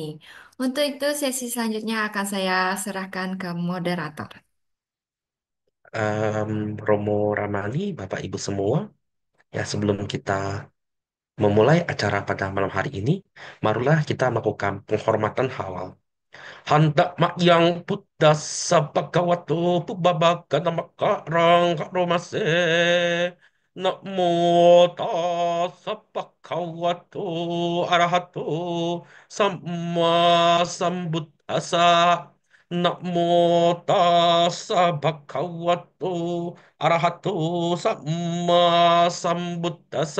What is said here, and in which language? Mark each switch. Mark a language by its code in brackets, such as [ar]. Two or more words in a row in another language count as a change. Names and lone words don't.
[id] Untuk itu, sesi selanjutnya akan saya serahkan ke moderator. Romo Ramani, Bapak Ibu semua, ya sebelum kita memulai acara pada malam hari ini, marilah kita melakukan penghormatan awal. [pi] Handak mak yang Buddha sabagawato pubbabaka namakarang karomase. Namo tassa bhagavato arahato samma sambuddhassa. Namo tassa bhagavato arahato samma sambuddhassa.